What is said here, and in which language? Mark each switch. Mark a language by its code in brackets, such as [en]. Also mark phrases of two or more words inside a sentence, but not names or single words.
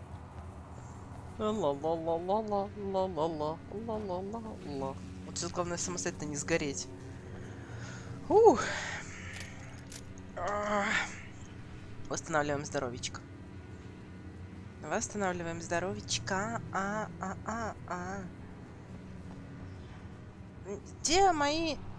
[ru] Ла-ла-ла-ла-ла-ла-ла-ла-ла-ла-ла. Вот сейчас главное самостоятельно не сгореть. Восстанавливаем здоровичка. Восстанавливаем здоровичка. Где мои...